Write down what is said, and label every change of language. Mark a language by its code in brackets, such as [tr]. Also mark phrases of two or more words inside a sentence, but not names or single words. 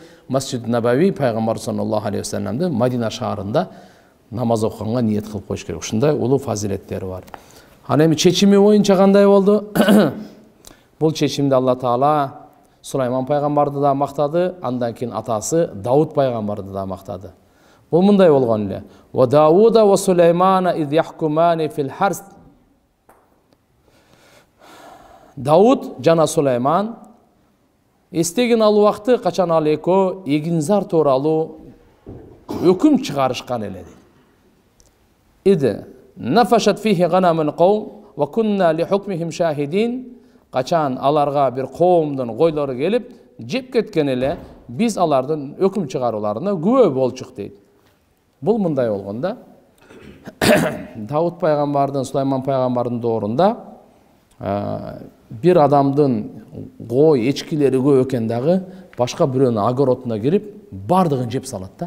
[ky] Масжид Набави пайгамбар [ar] صلى الله عليه وسلم [ky] Мадина шаарында намаз окуганга ниет кылып коюш керек. Ушундай улуу фазилеттери бар. Ана эми чечими боюнча кандай болду? Бул чечимди Алла Таала Сулайман пайгамбарды да мактады, андан кийин атасы Дауд пайгамбарды да мактады. Бул мындай болгон эле. [ar] وداود وسليمان إذ يحكمان في الحرث. [ky] Дауд жана Сулайман эстеген ал убакты качан ал экөө эгинзар тууралуу өкүм чыгарышкан эле. [ar] إذ نفشت فيه غنم القوم وكنا لحكمهم شاهدين. [ky] Качан аларга бир коомдун койлору келип жеп кеткен эле, биз алардын өкүм чыгарууларына күбө болчук дейт. Бул мындай болгондо Дауд пайгамбардын, Сулайман пайгамбардын доорунда бир адамдын кой, эчкилери көп экен дагы башка бирөөнүн огородуна кирип, бардыгын жеп салат да.